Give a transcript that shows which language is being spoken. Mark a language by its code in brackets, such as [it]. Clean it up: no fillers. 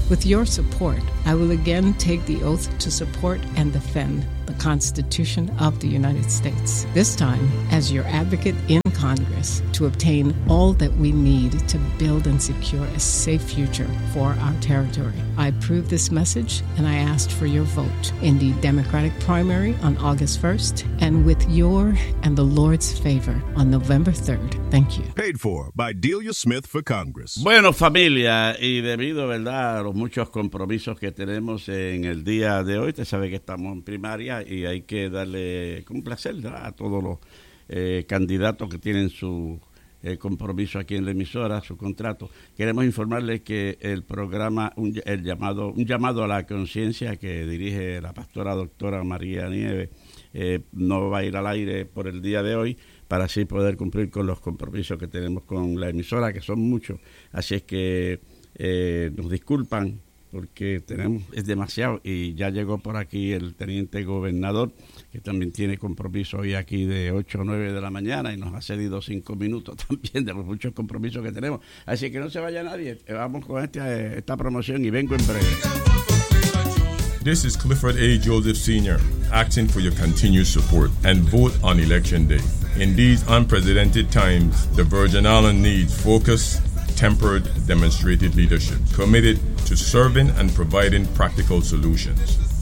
[en] With your support, I will again take the oath to support and defend the Constitution of the United States, this time as your advocate in Congress to obtain all that we need to build and secure a safe future for our territory. I approve this message and I ask for your vote in the Democratic primary on August 1st and with your and the Lord's favor on November 3rd. Thank you. Paid for by Delia Smith for Congress. [es] Bueno, familia, y debido, ¿verdad?, a los muchos compromisos que tenemos en el día de hoy, usted sabe que estamos en primaria y hay que darle complacer, ¿verdad?, a todos los candidatos que tienen su compromiso aquí en la emisora, su contrato. Queremos informarles que el programa, un llamado a la conciencia que dirige la pastora doctora María Nieves, no va a ir al aire por el día de hoy, para así poder cumplir con los compromisos que tenemos con la emisora, que son muchos. Así es que nos disculpan, porque tenemos, es demasiado, y ya llegó por aquí el teniente gobernador, que también tiene compromiso hoy aquí de 8 o 9 de la mañana, y nos ha cedido 5 minutos también de los muchos compromisos que tenemos. Así que no se vaya nadie, vamos con esta promoción y vengo en breve. [en] This is Clifford A. Joseph Sr., acting for your continued support and vote on Election Day. In these unprecedented times, the Virgin Islands needs focus, tempered, demonstrated leadership, committed to serving and providing practical solutions.